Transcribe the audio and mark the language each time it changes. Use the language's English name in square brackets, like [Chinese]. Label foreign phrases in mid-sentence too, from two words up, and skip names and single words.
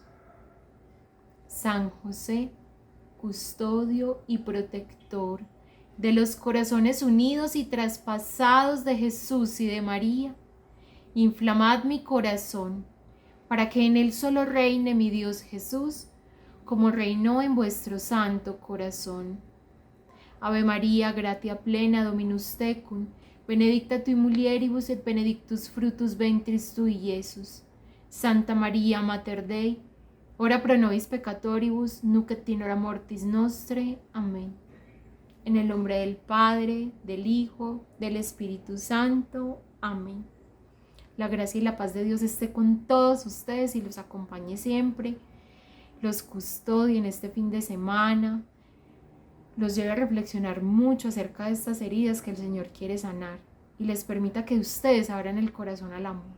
[Spanish] San José, custodio y protector de los corazones unidos y traspasados de Jesús y de María, inflamad mi corazón, para que en él solo reine mi Dios Jesús, como reinó en vuestro santo corazón. [Latin] Ave María, gratia plena, Dominus tecum, benedicta tui mulieribus et benedictus fructus ventris tui, Iesus. Santa María, Mater Dei, ora pro nobis peccatoribus, nunc et in hora mortis nostre. [Spanish] Amén. En el nombre del Padre, del Hijo, del Espíritu Santo. Amén. La gracia y la paz de Dios esté con todos ustedes y los acompañe siempre. Los custodie en este fin de semana. Los lleve a reflexionar mucho acerca de estas heridas que el Señor quiere sanar y les permita que ustedes abran el corazón al amor.